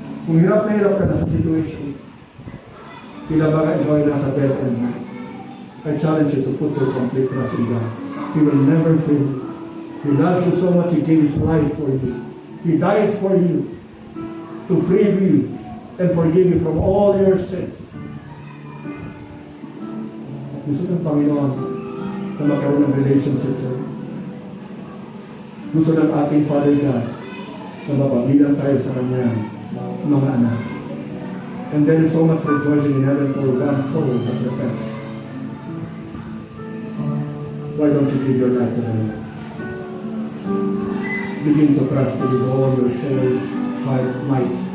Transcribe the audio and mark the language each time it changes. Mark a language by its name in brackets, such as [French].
[Filipino] Kung hirap na hirap ka na sa situation, tila baga ikaw ay nasa dead end na, [English] I challenge you to put your complete trust in God. He will never fail you. He loves you so much, He gave His life for you. He died for you to free you and forgive you from all your sins. [Filipino] Gusto ng Panginoon na magkaroon ng relationship sa iyo. Gusto ng ating Father God na mapabilang tayo sa Kanya mga anak. [English] And there is so much rejoicing in heaven for one soul that repents. Why don't you give your life to the Lord? Begin to trust Him with all your soul, heart, might.